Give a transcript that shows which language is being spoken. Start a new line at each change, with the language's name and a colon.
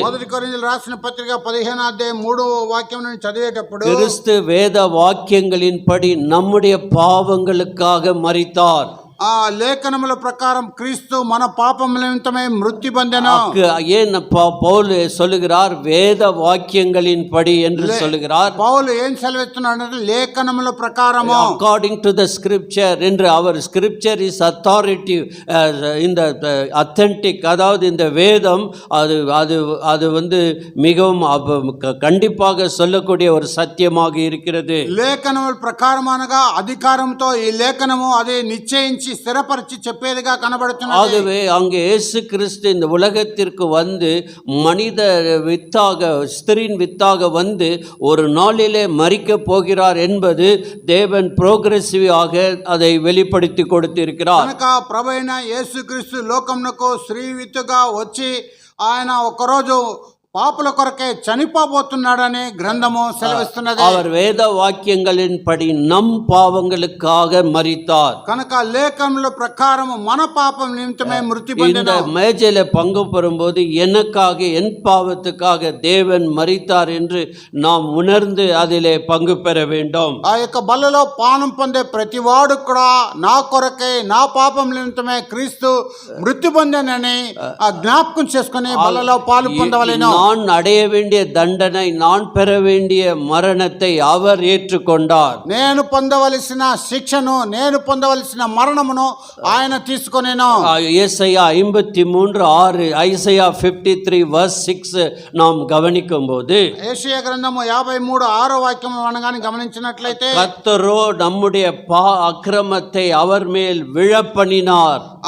Telugu: 1 కొరింథీయులకు రాసిన పత్రిక 15వ అధ్యాయం 3వ వాక్యం నుండి చదివేటప్పుడు,
Tamil: கிறிஸ்து வேத வாக்கியங்களின்படி நம்முடைய பாவங்களுக்காக மரித்தார்.
Telugu: ఆ లేఖనముల ప్రకారం క్రీస్తు మన పాపముల నిమిత్తమై మృత్యు పొందెను.
Tamil: ஏன் பவுல் சொல்லுகிறார் வேத வாக்கியங்களின்படி என்று சொல்லுகிறார்?
Telugu: పౌలు ఏం సెలవిస్తున్నాడు అంటే లేఖనముల ప్రకారము,
English: According to the scripture என்று.
Tamil: அவர்
English: scripture is authoritative,
Tamil: இந்த அத்தன்டிக், அதாவது இந்த வேதம் அது அது அது வந்து மிகவும் கண்டிப்பாக சொல்லக்கூடிய ஒரு சத்தியமாக இருக்கிறது.
Telugu: లేఖనముల ప్రకారం అనగా అధికారంతో ఈ లేఖనము అదే నిశ్చయించి స్థిరపరిచి చెప్పేదిగా కనబడుతున్నది.
Tamil: ஆகவே அங்கே இயேசு கிறிஸ்து இந்த உலகத்திற்கு வந்து மனித வித்தாக, ஸ்திரீன் வித்தாக வந்து ஒரு நாளிலே மரிக்க போகிறார் என்பது தேவன் புரோகிரசிவாக அதை வெளிப்படுத்தி கொடுத்திருக்கிறார்.
Telugu: కనుక ప్రభువైన యేసుక్రీస్తు లోకమునకు స్త్రీ విత్తుగా వచ్చి ఆయన ఒకరోజు పాపుల కొరకే చనిపోబోతున్నాడని గ్రంథము సెలవిస్తున్నది.
Tamil: அவர் வேத வாக்கியங்களின்படி நம் பாவங்களுக்காக மரித்தார்.
Telugu: కనుక లేఖనముల ప్రకారం మన పాపం నిమిత్తమే మృతి
Tamil: இந்த
Telugu: పొందెను.
Tamil: மேஜையில பங்கு பெறும்போது எனக்காக, என் பாவத்துக்காக தேவன் மரித்தார் என்று நாம் உணர்ந்து அதிலே பங்கு பெற வேண்டும்.
Telugu: ఆ యొక్క బల్లలో పానం పొందే ప్రతి వాడు కూడా నా కొరకే, నా పాపం నిమిత్తమే క్రీస్తు మృతి పొందెనని జ్ఞాపకం చేసుకుని బల్లలో పాలు పొందవలెను.
Tamil: நான் அடைய வேண்டிய தண்டனை, நான் பெற வேண்டிய மரணத்தை அவர் ஏற்றுக்கொண்டார்.
Telugu: నేను పొందవలసిన శిక్షను, నేను పొందవలసిన మరణమును ఆయన తీసుకొనేను.
Tamil: ஏசாயா 53:6, ஐசையா 53:6 நாம் கவனிக்கும் போது,
Telugu: యెషయా గ్రంథము 53:6 వాక్యం అనగానే గమనించినట్లయితే,
Tamil: கர்த்தரோ நம்முடைய அக்கிரமத்தை அவர் மேல் விழப்பண்ணினார்.